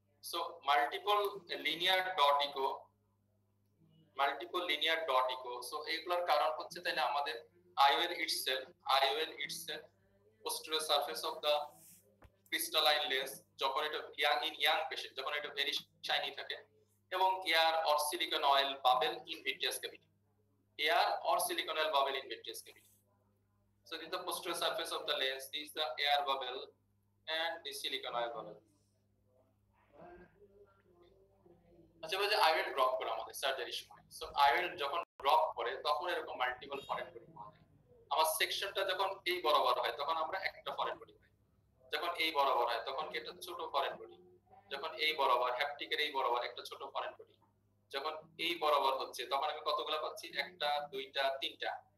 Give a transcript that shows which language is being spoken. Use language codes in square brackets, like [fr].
[bn] So multiple linear dot eco, multiple linear dot eco, so এইগুলোর কারণ হচ্ছে তাহলে আমাদের IOL itself posterior surface of the crystalline lens যখন এটা ইয়াং পেশেন্ট, যখন এটা ভেরি শাইনি থাকে, এবং air or silicon oil bubble in vitreous cavity, [en] air or silicon oil bubble in vitreous cavity. So this is the posterior surface of the lens, this is the air bubble and the silicon oil bubble. [bn] আচ্ছা ভাই, IOL drop করে আমাদের সার্জারির সময়, so IOL যখন drop করে তখন এরকম মাল্টিপল ফরেন বডি পাওয়া যায়। আমার সেকশনটা যখন এই বরাবর হয় তখন আমরা একটা ফরেন বডি পাই, যখন এই বরাবর হয় তখন কি একটা ছোট ফরেন বডি, যখন এই বরাবর হ্যাপটিকের এই বরাবর একটা ছোট ফরেন বডি, যখন এই বরাবর হচ্ছে তখন আমি কতগুলো পাচ্ছি, একটা, দুইটা, তিনটা।